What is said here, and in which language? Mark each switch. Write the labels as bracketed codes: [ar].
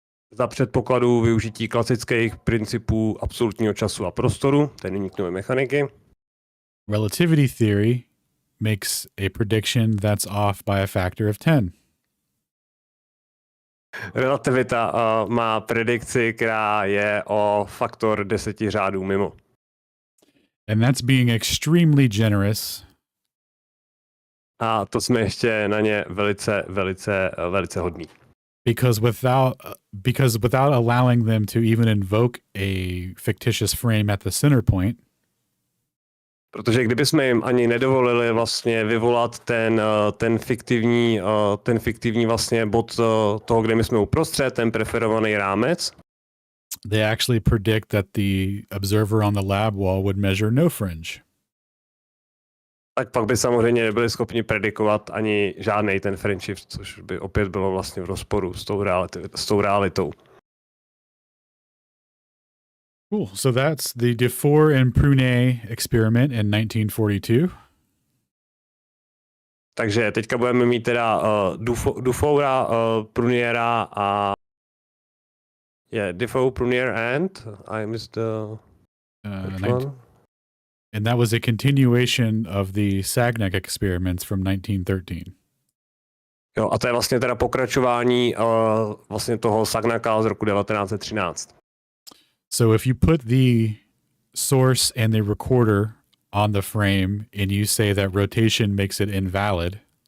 [cs] Za předpokladu využití klasických principů absolutního času a prostoru, tedy Newtonovy mechaniky. [en] Relativity theory makes a prediction that's off by a factor of 10. [cs] Relativita má predikci, která je o faktor 10 řádů mimo. [en] And that's being extremely generous. [cs] A to jsme ještě na ně velice hodní. [en] Because without allowing them to even invoke a fictitious frame at the center point, [cs] protože kdybychom jim ani nedovolili vlastně vyvolat ten fiktivní vlastně bod toho, kde my jsme uprostřed, ten preferovaný rámec, [en] they actually predict that the observer on the lab wall would measure no fringe. [cs] tak pak by samozřejmě nebyli schopni predikovat ani žádnej ten frame shift, což by opět bylo vlastně v rozporu s tou realitou. [en] Cool. So that's the Dufour and Prunet experiment in 1942. [cs] Takže teďka budeme mít teda Dufoura, Pruniera a Dufour, Prunier [en] and I missed the one? And that was a continuation of the Sagnac experiments from 1913. [cs] Jo, a to je vlastně teda pokračování vlastně toho Sagnaka z roku 1913. [en] So if you put the source and the recorder on the frame and you say that rotation makes it invalid.